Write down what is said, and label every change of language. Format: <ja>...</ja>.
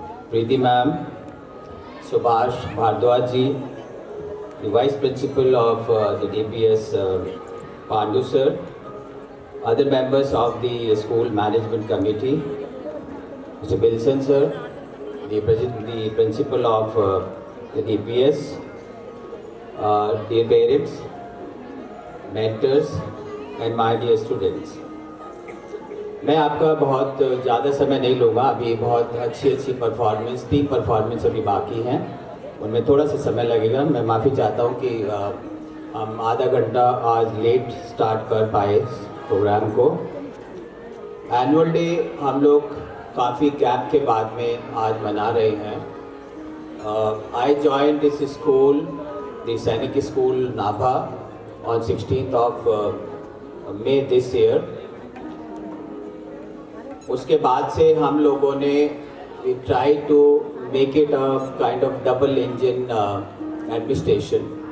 <en>Preeti ma'am, Subhash Bharadwaj ji, the Vice Principal of the DPS Pandu sir, other members of the School Management Committee, Mr. Wilson sir, the Principal of the DPS, dear parents, mentors and my dear students.</en> <hi>मैं आपका बहुत ज़्यादा समय नहीं लूँगा, अभी बहुत अच्छी परफॉर्मेंस, 3 परफॉर्मेंस अभी बाकी हैं, उनमें थोड़ा सा समय लगेगा। मैं माफ़ी चाहता हूँ कि हम आधा घंटा आज लेट स्टार्ट कर पाए प्रोग्राम को। एनुअल डे हम लोग काफ़ी गैप के बाद में आज मना रहे हैं।</hi> <en>I joined this school, the Sainik School, Nabha, on 16th of May this year.</en> <hi>उसके बाद से हम लोगों ने</hi> <en>we tried to make it a kind of double engine administration.</en>